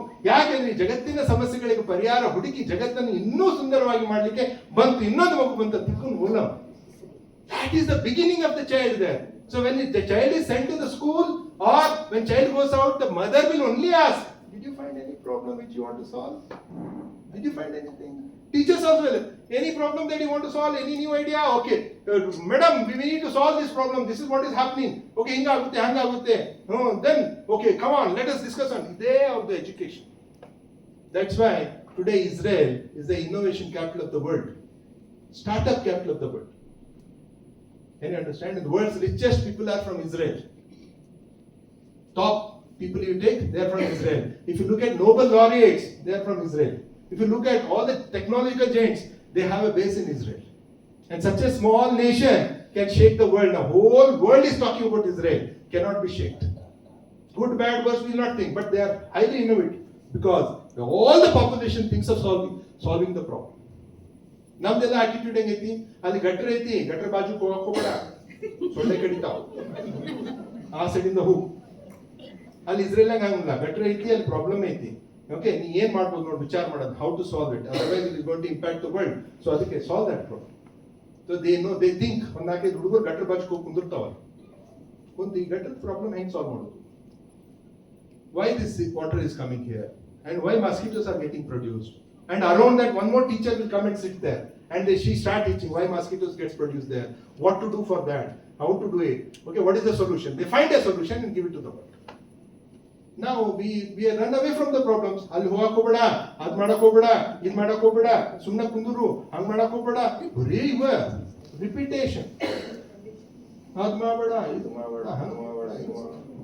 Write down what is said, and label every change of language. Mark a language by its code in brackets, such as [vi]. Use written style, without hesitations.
[kn] ಯಾಕೆಂದ್ರೆ ಜಗತ್ತಿನ ಸಮಸ್ಯೆಗಳಿಗೆ ಪರಿಹಾರ ಹುಡುಕಿ ಜಗತ್ತನ್ನು ಇನ್ನೂ ಸುಂದರವಾಗಿ ಮಾಡ್ಲಿಕ್ಕೆ ಬಂತು. ಇನ್ನೊಂದು ಮಗು ಬಂತ ತಿಕ್ಕುನ್ ಓಲಂ. [en] That is the beginning of the child there. So when the child is sent to the school or when child goes out, the mother will only ask, did you find any problem which you want to solve? Did you find anything? Teachers as well. Any problem that you want to solve? Any new idea? Okay. Madam, we need to solve this problem. This is what is happening. Okay, [kn] hinga agutte, hanga agutte. [en] Then, okay, come on, let us discuss on the day of the education. That's why today Israel is the innovation capital of the world. Startup capital of the world. Can you understand? The world's richest people are from Israel. Top people you take, they are from Israel. If you look at Nobel laureates, they are from Israel. If you look at all the technological giants, they have a base in Israel. And such a small nation can shake the world. Now, whole world is talking about Israel. Cannot be shaken. Good, bad, worse, we will not think. But they are highly innovative. Because all the population thinks of solving the problem. [kn] ನಮ್ದೆಲ್ಲ attitude ಹೆಂಗೈತಿ? ಅಲ್ಲಿ ಗಟ್ರ ಐತಿ, ಗಟ್ರ ಬಾಜು ಹೋಗಬೇಡ, ಸೊಳ್ಳೆ ಕಡಿತಾವ, ಆ ಸೈಡಿಂದ ಹೋಗು. ಅಲ್ಲಿ ಇಸ್ರೇಲ್ನಾಗ ಹಂಗಿಲ್ಲ. ಗಟ್ರ ಐತಿ, ಅಲ್ಲಿ ಪ್ರಾಬ್ಲಮ್ ಐತಿ. ಓಕೆ, ನೀ ಏನ್ ಮಾಡ್ಬೋದು ನೋಡಿ, ವಿಚಾರ ಮಾಡೋದು, [en] How to solve it, otherwise it is going to impact the world. [kn] So ಅದಕ್ಕೆ [en] Solve that problem. So they think [kn] ಒಂದು 4-5 ಹುಡುಗರು ಗಟ್ರ ಬಾಜು ಹೋಗಿ ಕುಂದಿರ್ತಾವ. ಕುಂತು ಈ ಗಟ್ರದ ಪ್ರಾಬ್ಲಮ್ ಹೆಂಗ್ ಸಾಲ್ವ್ ಮಾಡೋದು? [en] Why this water is coming here? And why mosquitoes are getting produced? And around that, one more teacher will come and sit there. And she start teaching why mosquitoes gets produced there. What to do for that? How to do it? Okay, what is the solution? They find a solution and give it to the world. Now we run away from the problems. [kn] ಅಲ್ಲಿ ಹೋಗಕ್ ಹೋಗ್ಬೇಡ, ಅದ್ ಮಾಡಕ್ ಹೋಗ್ಬೇಡ, ಇದ್ ಮಾಡಕ್ ಹೋಗ್ಬೇಡ, ಸುಮ್ಮನೆ ಕುಂದ್ರು, ಹಂಗ್ ಮಾಡಕ್ ಹೋಗ್ಬೇಡ. ಬರೀ ಇವ ರಿಪಿಟೇಷನ್. ಅದ್ ಮಾಡಬೇಡ, ಇದು ಮಾಡಬೇಡ, ಹಂಗ್ ಮಾಡಬೇಡ, ಇದು ಮಾಡಬೇಡ.